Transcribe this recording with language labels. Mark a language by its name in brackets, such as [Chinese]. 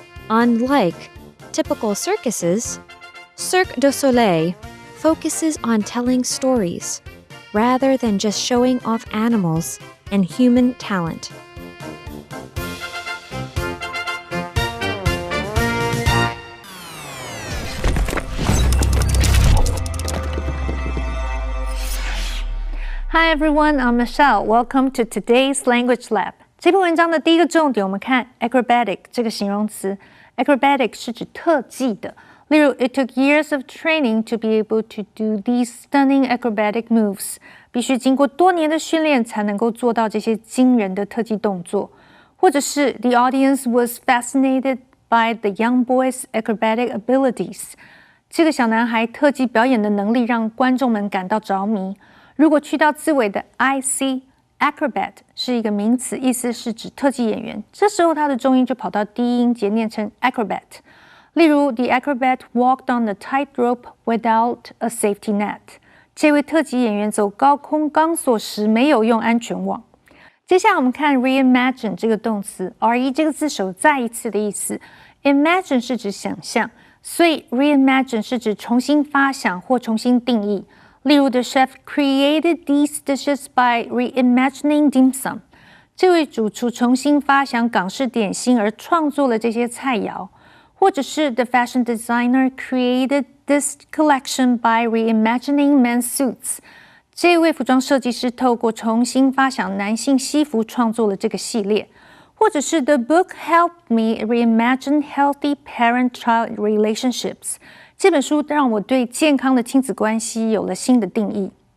[English] Unlike typical circuses, Cirque du Soleil focuses on telling stories rather than just showing off animals and human talent. Hi everyone, I'm Michelle. Welcome to today's Language Lab. [Chinese] 这篇文章的第一个重点，我们看 acrobatic 这个形容词。 [English] acrobatic [Chinese] 是指特技的，例如 [English] It took years of training to be able to do these stunning acrobatic moves. [Chinese] 必须经过多年的训练才能够做到这些惊人的特技动作。或者是 [English] The audience was fascinated by the young boy's acrobatic abilities. [Chinese] 这个小男孩特技表演的能力让观众们感到着迷。如果去到字尾的 ic acrobat 是一个名词，意思是指特技演员，这时候它的重音就跑到低音节念成 acrobat。例如 [English] The acrobat walked on the tightrope without a safety net. [Chinese] 这位特技演员走高空钢索时没有用安全网。接下来我们看 reimagine 这个动词 re 这个字首再一次的意思， imagine 是指想象，所以 reimagine 是指重新发想或重新定义。例如 [English] The chef created these dishes by reimagining dim sum. [Chinese] 这位主厨重新发想港式点心而创作了这些菜肴。或者是 [English] The fashion designer created this collection by reimagining men's suits. [Chinese] 这位服装设计师透过重新发想男性西服创作了这个系列。或者是 [English] The book helped me reimagine healthy parent-child relationships. [Chinese] 这本书让我对健康的亲子关系有了新的定义。